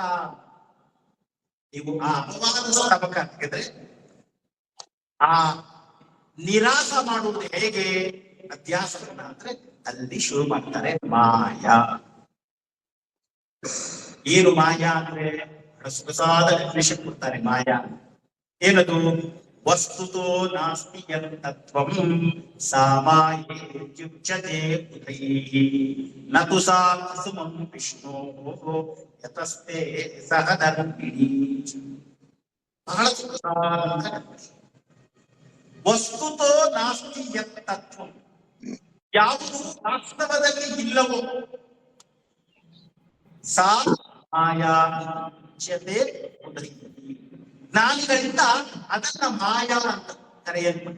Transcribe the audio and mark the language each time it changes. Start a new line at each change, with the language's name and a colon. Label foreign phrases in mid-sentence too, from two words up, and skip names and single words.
Kannada: ನೀವು ಆ ಅಪವಾದ ಸ್ತಬಕ ಅಂತಿದ್ರೆ ಆ ನಿರಾಸ ಮಾಡುವುದು ಹೇಗೆ ಅಧ್ಯಾಸವನ್ನ ಅಂದ್ರೆ ಅಲ್ಲಿ ಶುರು ಮಾಡ್ತಾರೆ ಮಾಯಾ. ಏನು ಮಾಯಾ ಅಂದ್ರೆ ಸೊಗಸಾದ ಡೆಫಿನಿಷನ್ ಕೊಡ್ತಾರೆ. ಮಾಯಾ ಏನದು?
Sanskrit: ವಸ್ತುತೋ ನಾಸ್ತಿ ಯತ್ತತ್ವಂ ಸಾ ಮಾಯೇತ್ಯುಚ್ಯತೆ ಬುಧೈಃ ನ ತು ಸಾ ಕುಸುಮಂ ವಿಷ್ಣೋಃ ಯತಸ್ತೆ ಸಹಧರ್ಮಿಣೀ.
Kannada: ಬಹಳ ಸೊಗಸಾದ
Sanskrit: ವಸ್ತುತೋ ನಾಸ್ತಿ ಯತ್ತತ್ವಂ,
Kannada: ಯಾವುದು ವಾಸ್ತವದಲ್ಲಿ ಇಲ್ಲವೋ
Sanskrit: ಸಾ ಮಾಯಾ ಉಚ್ಯತೆ ಬುಧೈಃ,
Kannada: ಜ್ಞಾನಿಗಳಿಂದ ಅದನ್ನ ಮಾಯಾ ಅಂತ ಕರೆಯಲ್ಪಟ್ಟು.